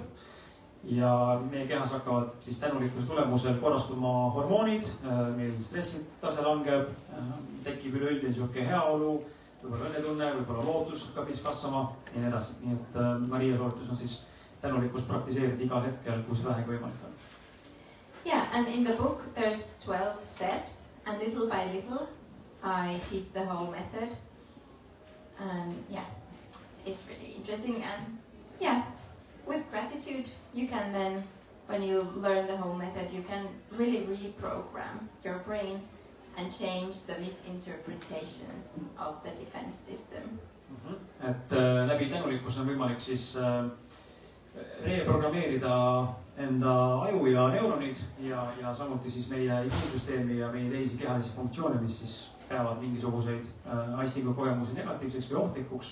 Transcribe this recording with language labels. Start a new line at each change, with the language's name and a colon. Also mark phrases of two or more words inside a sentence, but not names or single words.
Estonian: Ja meie kehas hakkavad siis tänulikkuse tulemusel korrastuma hormoonid, meil stressitase langeb, tekib üleüldine sihuke heaolu, võib-olla õnnetunne, võib-olla lootus hakkab siis kasvama ja nii edasi. Nii et Maria soovitus on siis tänulikkust praktiseerida igal hetkel, kui see vähegi võimalik on.
English: Yeah, and in the book there's 12 steps and little by little I teach the whole method. And yeah, it's really interesting and yeah. With gratitude, you can then, when you learn the whole method, you can really reprogram your brain and change the misinterpretations of the defense system.
Estonian: Et läbi tänulikkuse on võimalik siis reprogrammeerida enda aju ja neuronid ja samuti siis meie immuunsüsteemi ja meie teisi kehalisi funktsioone, mis siis peavad mingisuguseid aistingu kogemusi negatiivseks või ohtlikuks.